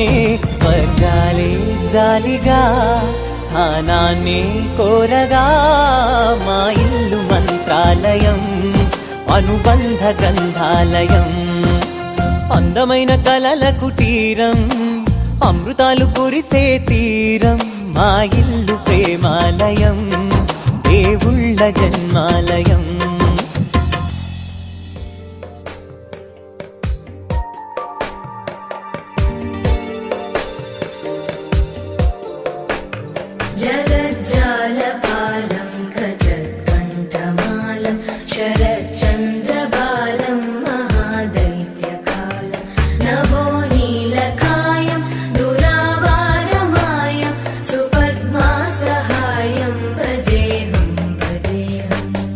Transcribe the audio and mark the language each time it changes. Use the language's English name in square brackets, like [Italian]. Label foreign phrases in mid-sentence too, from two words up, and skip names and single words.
[Telugu] స్వర్గాలే జాలిగా స్థానాన్ని కోరగా, మా ఇల్లు మంత్రాలయం, అనుబంధ గ్రంథాలయం. అందమైన కలల కుటీరం, అమృతాలు కురిసే తీరం, మా ఇల్లు ప్రేమాలయం, దేవుళ్ళ జన్మాలయం. [Sanskrit] जगज्जालपालं गजत्कण्ठमालं शरच्चन्द्रबालं महादैत्यकालं नभो नीलकायं दुरावारमायं सुपद्मासहायं भजेऽहं भजेऽहम्